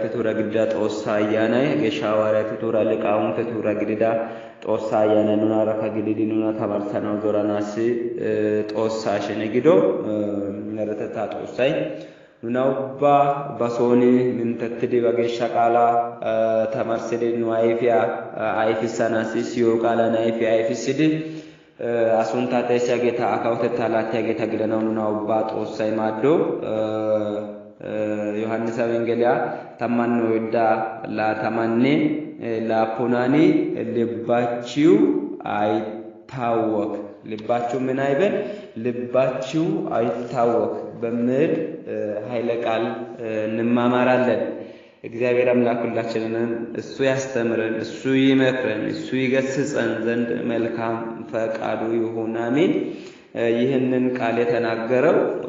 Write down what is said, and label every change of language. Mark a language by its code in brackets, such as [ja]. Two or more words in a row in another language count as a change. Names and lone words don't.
[wal] ቱራ ግዳ ጦሳ ያና ገሻ ዋራት ቱራ ለቃውን ቱራ ግዳ ጦሳ ያና ኑና ረካ ግዲ ኑና ተባርሰናው ዞራናሲ ጦሳ ሸነግዶ መረተታ ጦሳይ ኑናውባ ባሶኒ ምንተትዲ በገሻ ቃላ ተማርሰደ ኑአይፊያ አይፊሳናሲ ሲዮ ቃላ ናይፊያ አይፊስዲ አሱንታ ተሲያ ጌታ አካውተታ ላቲያ ጌታ ግለናው ኑናውባ ጦሳይ ማዶ ዮሐንስ ወንጌልያ ተማነ ወዳ ላተማነ ላፖናኒ [am] ልባችሁ አይታወክ ልባችሁ ምን አይበል ልባችሁ አይታወክ በምድ ኃይለ ቃል እንማማራለን። እግዚአብሔር አምላክ ሁላችንን እሱ ያስተምረን፣ እሱ ይመክረን፣ እሱ ይገስጸን ዘንድ መልካም ፈቃዱ ይሁን አሜን። ይህንን ቃል የተናገረው